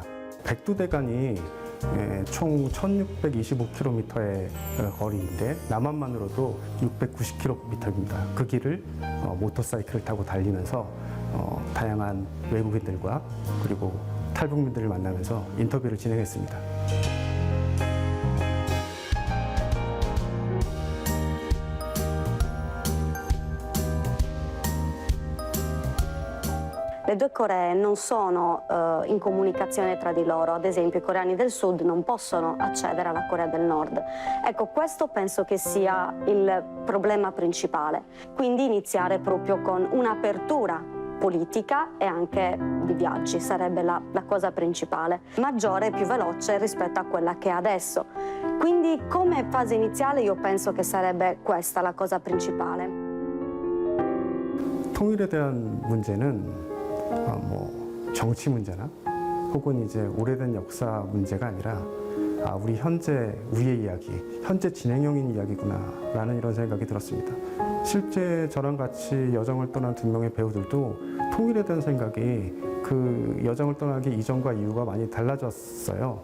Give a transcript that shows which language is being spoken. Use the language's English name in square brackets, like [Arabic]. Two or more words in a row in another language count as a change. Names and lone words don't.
[Korean] 백두대간이 총 1625km의 거리인데 남한만으로도 690km입니다. 그 길을 모터사이클을 타고 달리면서 다양한 외국인들과 그리고 탈북민들을 만나면서 인터뷰를 진행했습니다. [Italian] Le due Coree non sono in comunicazione tra di loro, ad esempio i coreani del sud non possono accedere alla Corea del Nord. Ecco, questo penso che sia il problema principale, quindi iniziare proprio con un'apertura politica e anche di viaggi sarebbe la cosa principale, maggiore e più veloce rispetto a quella che è adesso. Quindi come fase iniziale io penso che sarebbe questa la cosa principale. [Korean] 통일에 대한 문제는 정치 문제나 혹은 이제 오래된 역사 문제가 아니라 우리 현재 우리의 이야기, 현재 진행형인 이야기구나라는 이런 생각이 들었습니다. 실제 저랑 같이 여정을 떠난 두 명의 배우들도 통일에 대한 생각이 그 여정을 떠나기 이전과 이후가 많이 달라졌어요.